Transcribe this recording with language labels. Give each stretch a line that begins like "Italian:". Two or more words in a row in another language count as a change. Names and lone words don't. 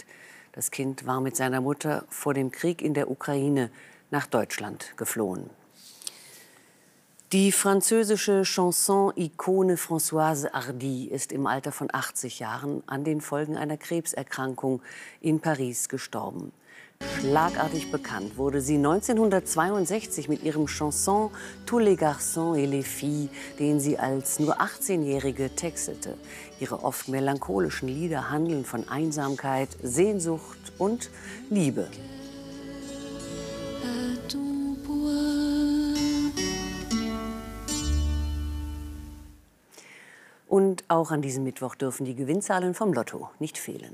German: Das Kind war mit seiner Mutter vor dem Krieg in der Ukraine nach Deutschland geflohen. Die französische Chanson-Ikone Françoise Hardy ist im Alter von 80 Jahren an den Folgen einer Krebserkrankung in Paris gestorben. Schlagartig bekannt wurde sie 1962 mit ihrem Chanson Tous les garçons et les filles, den sie als nur 18-Jährige textete. Ihre oft melancholischen Lieder handeln von Einsamkeit, Sehnsucht und Liebe. Und auch an diesem Mittwoch dürfen die Gewinnzahlen vom Lotto nicht fehlen.